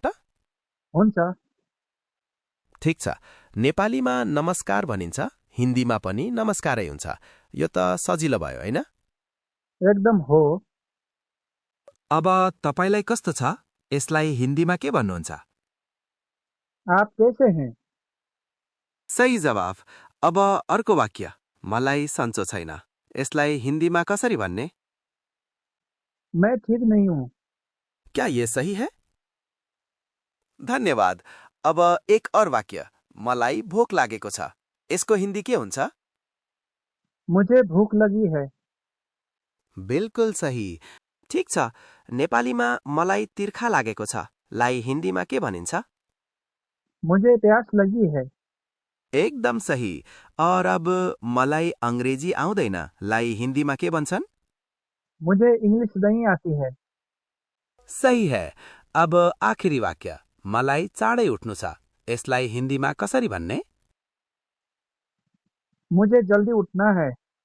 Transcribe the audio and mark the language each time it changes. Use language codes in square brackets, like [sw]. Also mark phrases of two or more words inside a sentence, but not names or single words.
[ne] हुन्छ, ठिक छ। नेपालीमा नमस्कार भनिन्छ, हिन्दीमा पनि नमस्कारै हुन्छ। यो त सजिलो भयो, होइन? एकदम हो। अब तपाईँलाई कस्तो छ? यसलाई हिन्दीमा के भन्नुहुन्छ? [hi] आप कैसे हैं? [ne] सही जवाफ। अब अर्को वाक्य। मलाई सन्चो छैन। यसलाई हिन्दीमा कसरी भन्ने? [hi] मैं ठीक नहीं हूँ। क्या ये सही है? धन्यवाद। अब एक और वाक्य। [ne] मलाई भोक लागेको छ। यसको हिन्दी के हुन्छ? [hi] मुझे भूख लगी है। बिल्कुल सही। [ne] ठिक छ। नेपालीमा मलाई तिर्खा लागेको छ लाई हिन्दीमा के भनिन्छ? [hi] मुझे प्यास लगी है। [ne] एकदम सही। और अब मलाई अंग्रेजी आउँदैन लाई हिन्दीमा के भन्छन्? [hi] मुझे इंग्लिश नहीं आती है। सही है। अब आखिरी वाक्य। [ne] मलाई चाँडै उठ्नु छ। यसलाई हिन्दीमा कसरी भन्ने? [hi] मुझे जल्दी उठना है।